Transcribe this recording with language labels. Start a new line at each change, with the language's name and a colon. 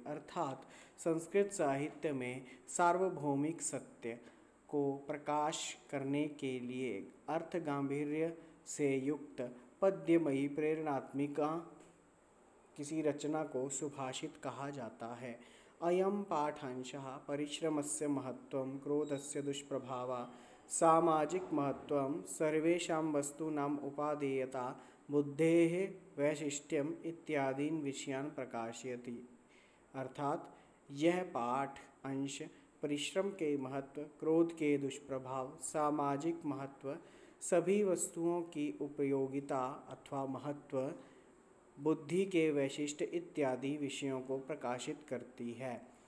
Hindi: अर्थात संस्कृत साहित्य में सार्वभौमिक सत्य को प्रकाश करने के लिए अर्थ गांभीर्य से युक्त पद्यमयी प्रेरणात्मिका किसी रचना को सुभाषित कहा जाता है।
Sanskrit: अयं पाठांशः परिश्रमस्य महत्त्वं, क्रोधस्य दुष्प्रभावः, सामाजिक महत्त्वं, सर्वेषां वस्तूनाम् उपादेयता, बुद्धेः वैशिष्ट्यम इत्यादीन विषयान प्रकाशयति।
Hindi: अर्थात यह पाठ अंश परिश्रम के महत्व, क्रोध के दुष्प्रभाव, सामाजिक महत्व, सभी वस्तुओं की उपयोगिता अथवा महत्व, बुद्धि के वैशिष्ट्य इत्यादि विषयों को प्रकाशित करती है।